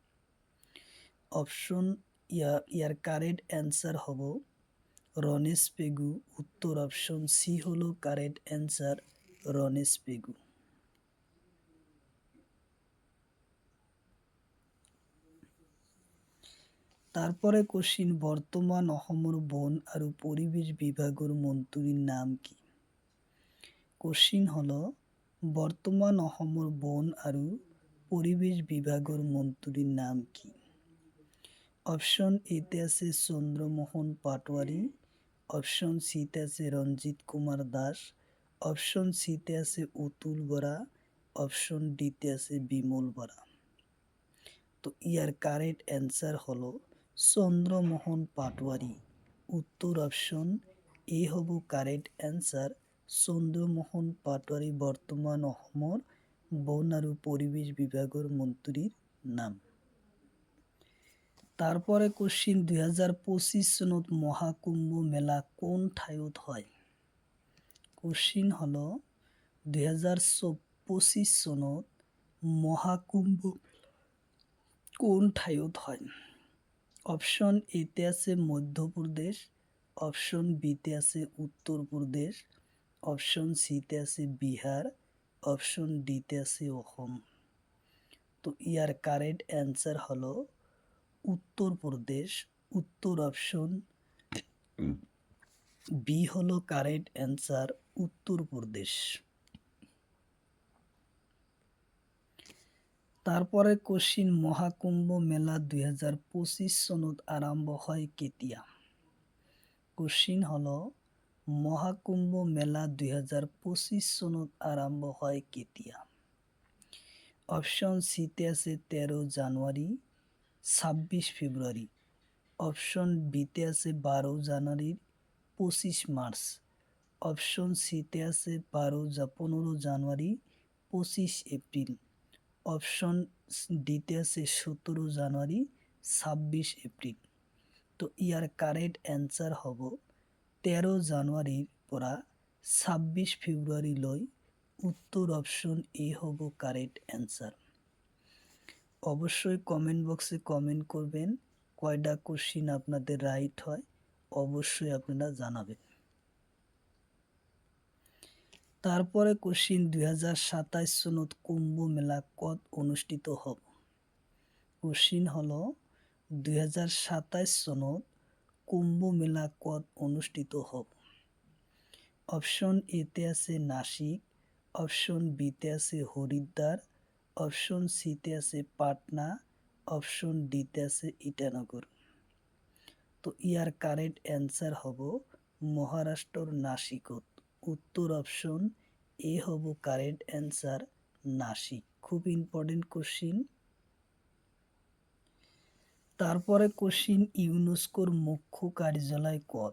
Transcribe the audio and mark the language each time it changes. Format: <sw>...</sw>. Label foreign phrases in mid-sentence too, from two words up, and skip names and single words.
<bn>অপশন ইয়ার</bn> <en>correct answer</en> <bn>হব রণেশ পেগু। উত্তর অপশন সি হলো</bn> <en>correct answer,</en> <bn>রণেশ পেগু।</bn> <as>তারপরে কোশ্চিন, বর্তমান অসমৰ বন আৰু পৰিৱেশ বিভাগৰ মন্ত্ৰীৰ নাম কি? কোশ্চিন হলো বৰ্তমান অসমৰ বন আৰু পৰিৱেশ বিভাগৰ মন্ত্ৰীৰ নাম কি? অপশ্যন এতে আছে চন্দ্ৰমোহন পাটোৱাৰী, অপশ্যন সিতে আছে ৰঞ্জিত কুমাৰ দাস, অপশ্যন সিতে আছে অতুল বৰা, অপশ্যন ডিতে আছে বিমল বৰা।</as> <bn>তো ইয়ার</bn> <en>correct answer</en> <bn>হলো চন্দ্ৰমোহন পাটোৱাৰী।</bn> <as>উত্তৰ অপশ্যন এ হ'ব</as> <en>correct answer.</en> <as>চন্দ্ৰমোহন পাটোৱাৰী বৰ্তমান অসমৰ বন আৰু পৰিৱেশ বিভাগৰ মন্ত্ৰীৰ নাম। তারপরে কোশ্চিন 2025 চনত মহাকুম্ভ মেলা কোন ঠাইত হয়? কোশ্চিন হলো 2025 চনত মহাকুম্ভ কোন ঠাইত হয়? অপশ্যন এতে আছে মধ্যপ্রদেশ, অপশ্যন বিতে আছে উত্তরপ্রদেশ, অপশ্যন সিতে আছে বিহার, অপশ্যন ডিতে আছে অসম।</as> <bn>তো ইয়ার</bn> <en>correct answer</en> <bn>হলো উত্তরপ্রদেশ। উত্তর অপশন বি হলো</bn> <en>correct answer,</en> <bn>উত্তরপ্রদেশ।</bn> <as>তারপরে কোশ্চিন মহাকুম্ভ মেলা 2025 চনত আৰম্ভ হয় কেতিয়া? কোশ্চিন হলো মহাকুম্ভ মেলা 2025 চনত আৰম্ভ হয় কেতিয়া? অপশ্যন সিতে আছে 13 জানুয়ারি, 26 ফেব্রুয়ারি, অপশ্যন বিতে আছে 12 জানুয়ারি, 25 মার্চ, অপশ্যন সিতে আছে 15 জানুয়ারি, 25 এপ্রিল, অপশ্যন ডিতে আছে 17 জানুয়ারি, 26 এপ্রিল। তো ইয়াৰ</as> <en>correct answer</en> <as>হ'ব 13 জানুৱাৰীৰ পৰা 26 ফেব্ৰুৱাৰীলৈ। উত্তৰ অপশ্যন এ হ'ব</as> <en>correct answer.</en> <bn>অবশ্যই</bn> <en>comment box</en> <bn>কমেন্ট করবেন কয়টা কোশ্চিন আপনাদের রাইট হয়, অবশ্যই আপনারা জানাবেন।</bn> <as>তারপরে কোশ্চিন 2027 চনত কুম্ভ মেলা কত অনুষ্ঠিত হব? কোশ্চিন হলো 2027 চনত কুম্ভ মেলা কত অনুষ্ঠিত হব? অপশ্যন এতে আছে নাসিক, অপশ্যন বিতে আছে হরিদ্বার, অপশ্যন সিতে আছে পাটনা, অপশ্যন ডিতে আছে ইটানগর।</as> <bn>তো ইয়ার</bn> <en>correct answer</en> <bn>হব মহারাষ্ট্রর নাসিকত। উত্তর অপশন এ হব</bn> <en>correct answer,</en> <bn>নাসিক।</bn> <en>খুব important question.</en> <bn>তারপরে কোশ্চিন ইউনেস্কোর মুখ্য কার্যালয় কত?</bn>